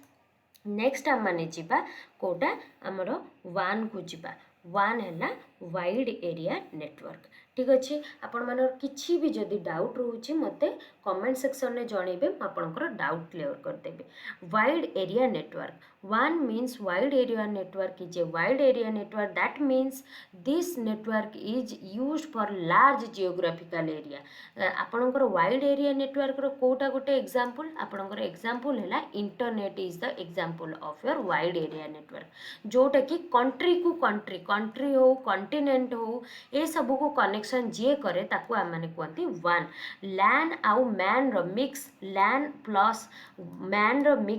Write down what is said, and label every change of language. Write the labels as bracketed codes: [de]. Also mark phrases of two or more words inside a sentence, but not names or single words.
[or] ନେକ୍ସଟ ଆମମାନେ ଯିବା କେଉଁଟା ଆମର 1କୁ ଯିବା 1 ହେଲା [en] wide area network [or] ଠିକ୍ ଅଛି ଆପଣମାନଙ୍କର କିଛି ବି ଯଦି ଡାଉଟ୍ ରହୁଛି ମୋତେ [en] comment sectionରେ [or] ଜଣେଇବେ ମୁଁ ଆପଣଙ୍କର [en] doubt clear [or] କରିଦେବି [en] wide area network [or] 1 [en] means wide area network is a wide area network that means this network is used for large geographical area ଆପଣଙ୍କର wide area networkର [or] କେଉଁଟା ଗୋଟେ ଏକ୍ଜାମ୍ପଲ୍ ଆପଣଙ୍କର ଏକ୍ଜାମ୍ପଲ୍ ହେଲା [en] internet is the example of your wide area [or] ନେଟୱାର୍କ ଯେଉଁଟାକି କଣ୍ଟ୍ରିକୁ କଣ୍ଟ୍ରି ହଉ କଣ୍ଟିନେଣ୍ଟ ହଉ ଏସବୁକୁ କନେକ୍ସନ୍ ଯିଏ କରେ ତାକୁ ଆମମାନେ କୁହନ୍ତି 1 ଲ୍ୟାନ୍ ଆଉ ମ୍ୟାନ୍ର ମିକ୍ସ [en] LAN plus MANର [or] ମିକ୍ସ